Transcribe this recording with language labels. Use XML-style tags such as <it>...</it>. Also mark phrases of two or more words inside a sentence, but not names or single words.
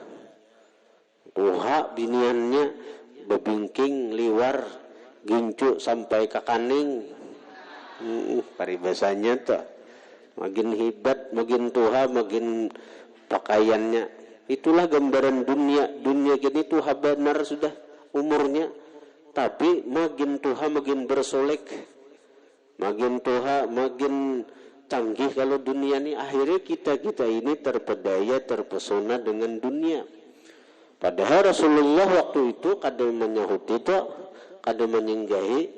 <bjn>Tuha biniannya bebingking, liwar, gincu sampai ke kaning.</bjn> <id>Paribasanya tuh makin hebat, makin tua, makin pakaiannya. Itulah gambaran dunia. Dunia gini tuha benar sudah umurnya, tapi makin tua makin bersolek, makin tua makin canggih. Kalau dunia ini akhirnya kita ini terpedaya, terpesona dengan dunia. Padahal Rasulullah waktu itu kadang menyahut itu, kadang menyinggahi.</id>